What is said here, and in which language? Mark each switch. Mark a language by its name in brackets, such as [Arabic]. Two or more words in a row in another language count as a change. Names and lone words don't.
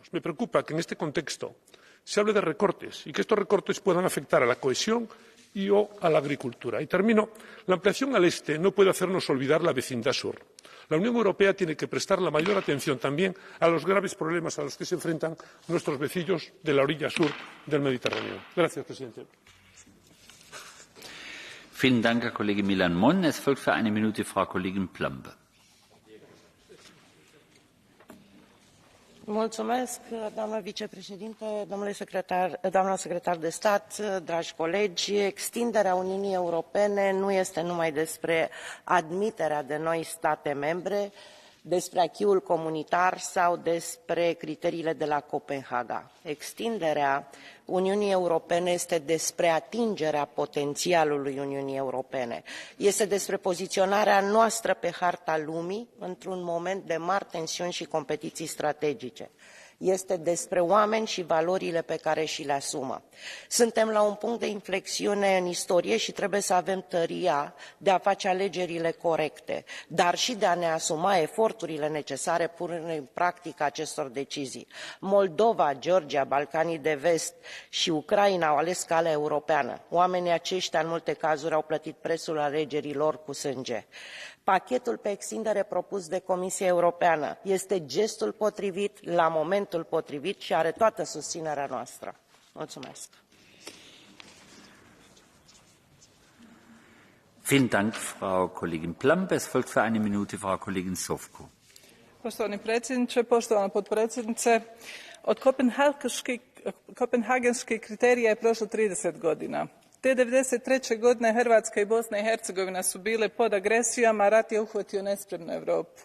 [Spanish] Me preocupa que en este contexto se hable de recortes y que estos recortes puedan afectar a la cohesión y o a la agricultura. Y termino. La ampliación al este no puede hacernos olvidar la vecindad sur. La Unión Europea tiene que prestar la mayor atención también a los graves problemas a los que se enfrentan nuestros vecinos de la orilla sur del Mediterráneo. Gracias, presidente. [German] Vielen Dank, Herr Kollege Milan Mon. Es folgt für eine Minute Frau Kollegin Plumb. [Romanian] Mulțumesc, doamnă vicepreședinte, doamnă secretar de stat, dragi colegi. Extinderea Uniunii Europene nu este numai despre admiterea de noi state membre, despre acquis-ul comunitar sau despre criteriile de la Copenhaga. Extinderea Uniunii Europene este despre atingerea potențialului Uniunii Europene. Este despre poziționarea noastră pe harta lumii într-un moment de mari tensiuni și competiții strategice. Este despre oameni și valorile pe care și le asumă. Suntem la un punct de inflexiune în istorie și trebuie să avem tăria de a face alegerile corecte, dar și de a ne asuma eforturile necesare punerii în practică acestor decizii. Moldova, Georgia, Balcanii de Vest și Ucraina au ales calea europeană. Oamenii aceștia, în multe cazuri, au plătit prețul alegerilor cu sânge. Pachetul pe extindere propus de Comisia Europeană este gestul potrivit, la momentul potrivit și are toată susținerea noastră. Mulțumesc. [German] Vielen Dank, Frau Kollegin Plumb. Es folgt für eine Minute Frau Kollegin Sofko. [Croatian] Poštovani predsjedniče, poštovana potpredsjednice, od kopenhagenskih kriterija je prošlo 30 godina. Te 1993. godine Hrvatska i Bosna i Hercegovina su bile pod agresijama, a rat je uhvatio nespremnu Europu.